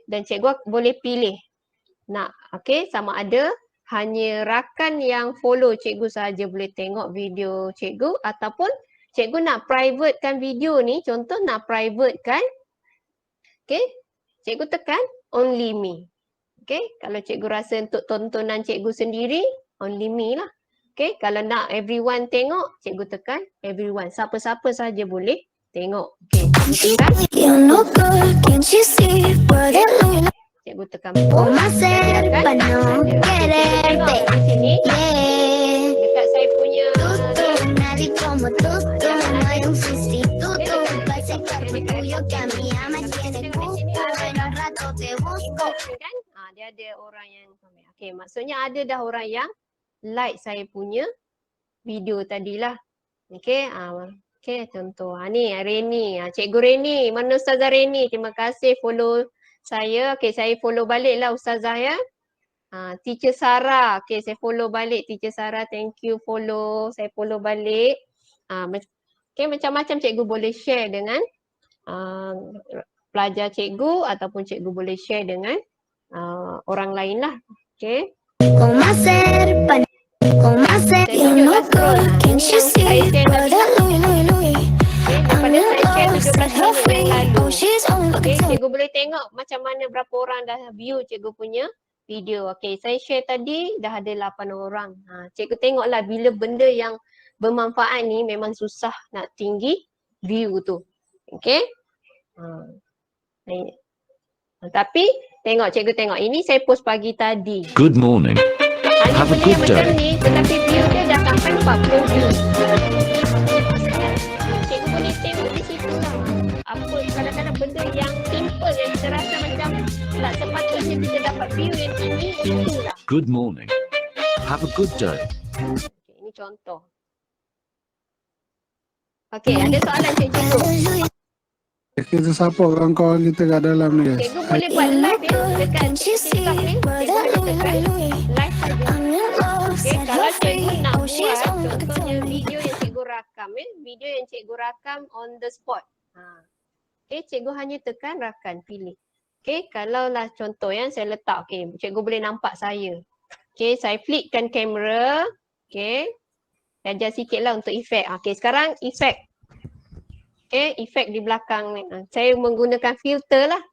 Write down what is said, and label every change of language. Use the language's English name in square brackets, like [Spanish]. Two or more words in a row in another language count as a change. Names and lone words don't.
[Malay] Dan cikgu boleh pilih nak, okay, sama ada hanya rakan yang follow cikgu sahaja boleh tengok video cikgu ataupun cikgu nak privatekan video ni, contoh nak privatekan, okay, cikgu tekan [English] only me. [Malay] Okay, kalau cikgu rasa untuk tontonan cikgu sendiri, [English] only me lah. [Malay] Okay, kalau nak everyone tengok, cikgu tekan everyone. Siapa-siapa sahaja boleh tengok. Okay, tekan. Cikgu tekan [Spanish] ¿Cómo hacer para no quererte? [Malay] di sini [Spanish] Yeah. [Malay] dekat saya punya [Spanish] Nadie como tú, no hay un sustituto. Ese cuerpo tuyo que a mí ya me tiene cuco. Pero al rato te busco. [Malay] kan? Dia ada orang yang komen. Okay, maksudnya ada dah orang yang like saya punya video tadilah. Okay, okay, contoh. Ni Reni, Cikgu Reni, mana Ustazah Reni? Terima kasih follow saya. Okay, saya follow balik lah Ustazah ya. Teacher Sarah, okay, saya follow balik Teacher Sarah. [English] Thank you follow, [Malay] saya follow balik. Okay, macam-macam cikgu boleh share dengan pelajar cikgu ataupun cikgu boleh share dengan orang lain lah. Okay. [Spanish] ¿Cómo hacer para ¿Cómo hacer? [Malay] Saya tunjukkan scroll. Ini yang saya share tadi lah. Okay, daripada saya share 17 minit yang lalu. Okay, cikgu boleh tengok macam mana berapa orang dah view cikgu punya video. Okay, saya share tadi dah ada 8 orang. Cikgu tengoklah bila benda yang bermanfaat ni memang susah nak tinggi view tu. Okay. Tapi tengok cikgu tengok. Ini saya post pagi tadi. [English] Good morning. [Malay] Hanya [English] Have a [Malay] benda [English] good [Malay] yang macam [English] day. [Malay] ni tetapi view dia dah sampai 40 view. Cikgu boleh tengok di situ lah. Apa kadang-kadang benda yang simple yang kita rasa macam tak sepatutnya kita dapat view yang tinggi, itulah. [English] Good morning. Have a good day. [Malay] Okay, ini contoh. Okey, ada soalan cikgu? Kita siapa kawan-kawan kita kat dalam ni guys? Cikgu boleh buat live ya dekat TikTok ni. Cikgu ada tekan live saja. Okey, kalau cikgu nak buat contohnya video yang cikgu rakam video yang cikgu rakam [English] on the spot. [Malay] Okey, cikgu hanya tekan rakan, pilih. Okey, kalau lah contoh yang saya letak, okey, cikgu boleh nampak saya. Okey, saya flickkan kamera. Okey. Ajar sikitlah untuk efek. Okey, sekarang efek. Okay, efek di belakang ni. Saya menggunakan filter lah.